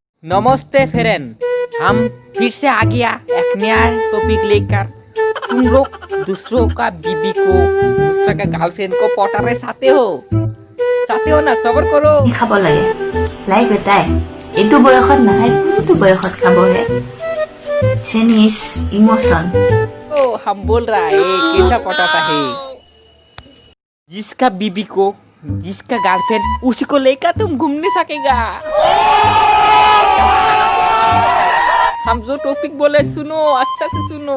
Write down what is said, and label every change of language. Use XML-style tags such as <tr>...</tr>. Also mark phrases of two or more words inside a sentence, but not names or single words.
<hi>नमस्ते फ्रेंड, हम फिर से आ गया एक नया टॉपिक लेकर। तुम लोग दूसरों का बीबी को, दूसरा का गर्लफ्रेंड को पटाने चाहते हो ना? सबर करो।</hi> <as>খাব লাগে লাই বেটাই এইটো বয়সত নাখায় কোনটো বয়সত খাবহে চেনি</as> <en>is emotion</en> <hi>तो हम बोल रहा है कैसा पटाता है। जिसका बीबी को, जिसका गर्लफ्रेंड, उसी को लेकर तुम घूम नहीं सकेगा। हम जो टॉपिक बोले सुनो, अच्छा से सुनो।</hi>